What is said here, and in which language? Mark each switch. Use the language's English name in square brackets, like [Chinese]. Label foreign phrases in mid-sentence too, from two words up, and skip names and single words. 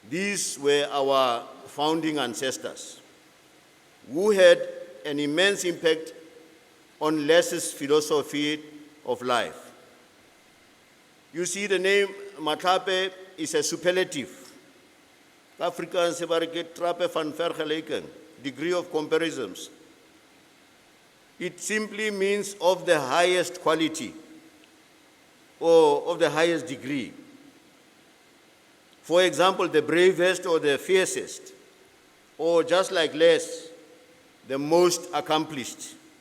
[English] These were our founding ancestors who had an immense impact on Lese's philosophy of life. You see, the name Matlhape is a superlative. [Tswana] Afrikaans se ba re ke [Afrikaans] trape van vergelijking, [English] degree of comparisons. It simply means of the highest quality or of the highest degree. For example, the bravest or the fiercest, or just like Les, the most accomplished.